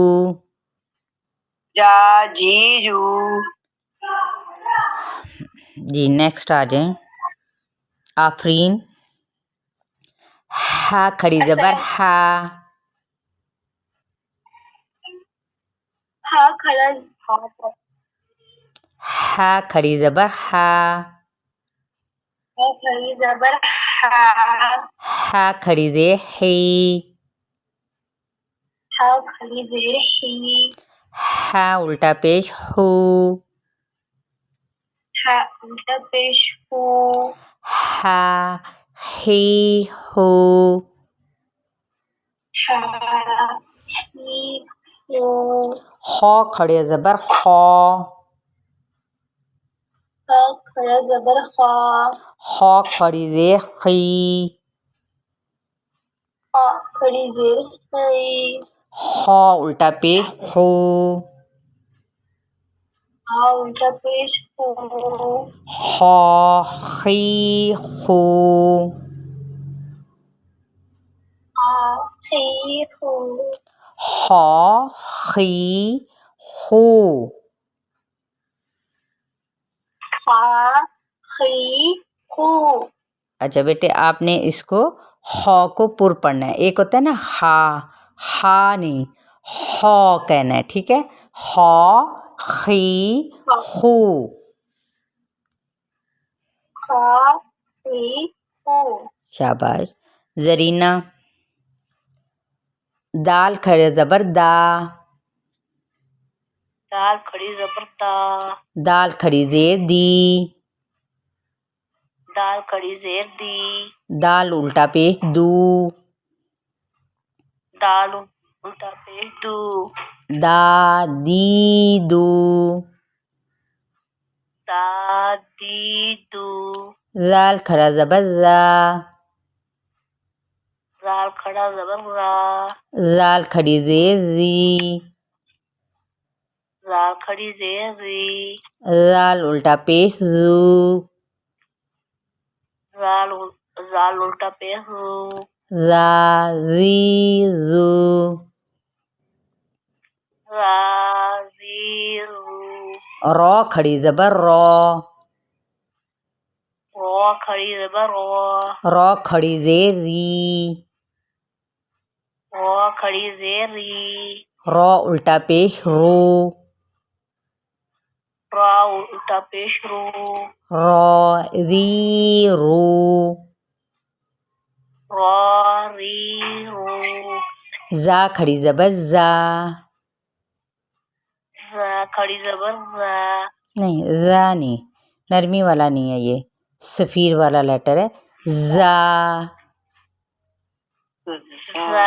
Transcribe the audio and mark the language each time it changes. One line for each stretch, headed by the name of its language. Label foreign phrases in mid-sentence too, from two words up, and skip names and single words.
Urdu: جا جی جو. جی نیکسٹ آ جائیں. آفرین۔ ہا کھڑی زبر ہا, ہا کھڑا ہا کھڑی زبر ہا ہا کھڑی زبر ہا ہا کھڑی زیر ہی ہا کھڑی زیر ہی ہا الٹا پیش ہو ہا الٹا پیش ہو ہا ہی ہو ہا ہی ہو خو کھڑی زبر خو خا کھڑا زبر خا خو کھڑی زیر خی خا کھڑی زیر خی خو الٹا پیش خو خا الٹا پیش خو خو خی خو خا خی خو خو خی خو خا خی خو اچھا بیٹے آپ نے اس کو خو کو پر پڑھنا ہے. ایک ہوتا ہے نا ہا نہیں خو کہنا ہے, ٹھیک ہے. خو خی خو خا خی خو شاباش. زرینہ دال کھڑے زبر دا دال کھڑی زبر دا دال کھڑی زیر دی دال کھڑی زیر دی دال الٹا پیش دو دال الٹا پیش دو دا دی دو دا دی دو زال کھڑا زبر زا زال کھڑا زبر را زال کھڑی زیر زی زال کھڑی زیر ری زال الٹا پیش زو زال الٹا پیش زو زا زی زو را زی زو رو کھڑی زبر رو رو کھڑی زبر رو رو کھڑی زیر ری رو کھڑی زیر ری رو الٹا پیش رو را الٹا پیش رو رو ری رو را ری رو زا کھڑی زبر زا زا کھڑی زبر زا نہیں زا نہیں, نرمی والا نہیں ہے, یہ صفیر والا لیٹر ہے. زا زا